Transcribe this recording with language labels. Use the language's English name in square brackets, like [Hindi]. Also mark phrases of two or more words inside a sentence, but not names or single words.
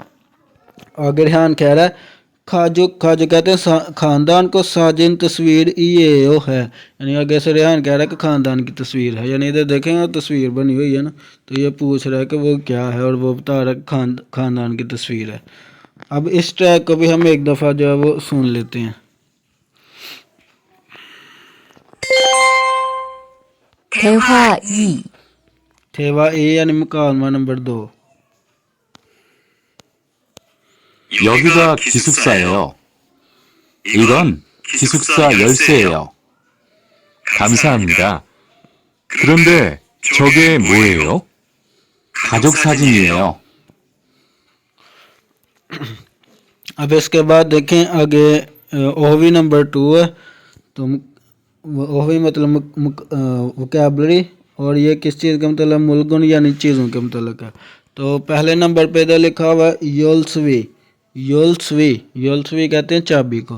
[Hindi] आगे ध्यान कह रहा है खाजो, खाजो कहते हैं खानदान को साजिन तस्वीर ये है, यानी आगे से रेहान कह रहा है कि खानदान की तस्वीर है, यानी इधर देखेंगे तस्वीर बनी हुई है ना, तो ये पूछ रहा है कि वो क्या है और वो बता रहा है खानदान की तस्वीर है। अब इस ट्रैक को भी हम एक दफ़ा जो है वो सुन लेते हैं। [Korean] 대화 2. [Hindi] थेवा ए यानी मुकालमा नंबर 2। 여기가 기숙사예요. 이건 기숙사 열쇠예요. 감사합니다. 그런데 저게 뭐예요? 가족 사진이에요. अब इसके बाद देखें आगे ओहवी नंबर 2 है, तो ओहवी मतलब वोकैबलरी, और ये किस चीज़ का मतलब मुलगुन यानी चीज़ों के मतलब है। तो पहले नंबर पे इधर लिखा हुआ है योलसवी, योलसवी, योलसवी कहते हैं चाबी को।